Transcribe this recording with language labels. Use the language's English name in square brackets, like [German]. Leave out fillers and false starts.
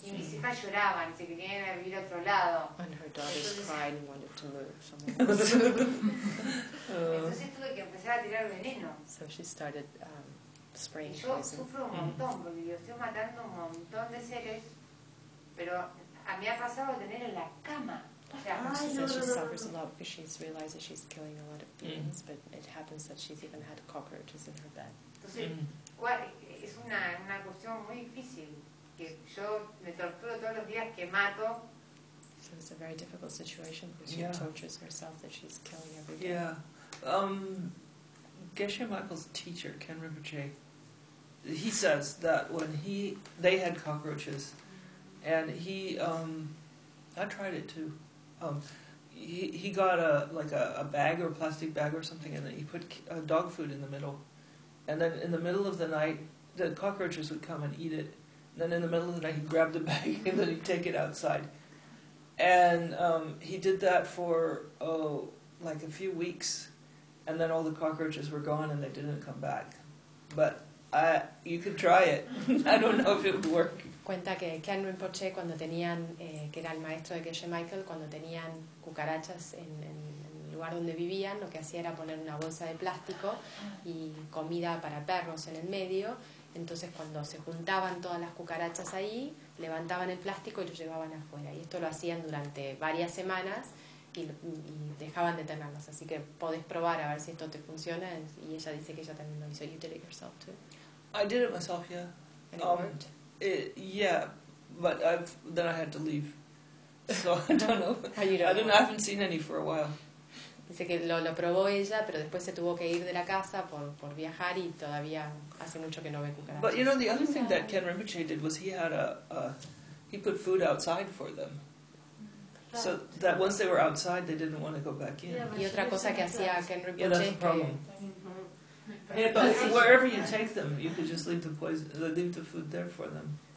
[Spanish] Y mis hijas lloraban, se querían vivir a otro lado. [English] And her daughters [Spanish] entonces, [English] cried and wanted to move. [Spanish] Entonces tuve que empezar a tirar veneno. [English] So she started spraying poison. [Spanish] Yo sufro un montón porque yo estoy matando un montón de seres. Pero a mí ha pasado de tener en la cama. [English] She says she suffers a lot because she's realized that she's killing a lot of beings, but it happens that she's even had cockroaches in her bed. [Spanish] Entonces, ¿cuál es una cuestión muy difícil? Que yo me torturo todos los días, que mato. [English] So it's a very difficult situation because she tortures herself that she's killing every day. Yeah. Geshe Michael's teacher, Ken Rinpoche, he says that when they had cockroaches, and he, I tried it too. He got a bag or a plastic bag or something, and then he put dog food in the middle. And then in the middle of the night, the cockroaches would come and eat it. And then in the middle of the night, he'd grab the bag and then he'd take it outside. And he did that for like a few weeks, and then all the cockroaches were gone and they didn't come back. But you could try it. I don't know if it would work. [Spanish] Cuenta que Ken Rinpoche, cuando tenían, que era el maestro de Geshe Michael, cuando tenían cucarachas en el lugar donde vivían, lo que hacía era poner una bolsa de plástico y comida para perros en el medio. Entonces, cuando se juntaban todas las cucarachas ahí, levantaban el plástico y lo llevaban afuera. Y esto lo hacían durante varias semanas, y dejaban de tenerlos, así que podés probar a ver si esto te funciona. Y ella dice que ella también lo hizo. [English] You did it yourself too. I did it myself, yeah. And it worked? But then I had to leave. So I don't know. How you don't I don't know. I haven't seen any for a while. [Spanish] Dice que lo probó ella, pero después se tuvo que ir de la casa por viajar y todavía hace mucho que no ve cucarachas. [English] But you know, the other thing that Ken Rinpoche did was he put food outside for them. So that once they were outside, they didn't want to go back in. [Spanish] Y otra cosa que hacía Ken Rinpoche. [English] Yeah, that's a problem. Yeah, but wherever you take them, you could just leave the poison, leave the food there for them.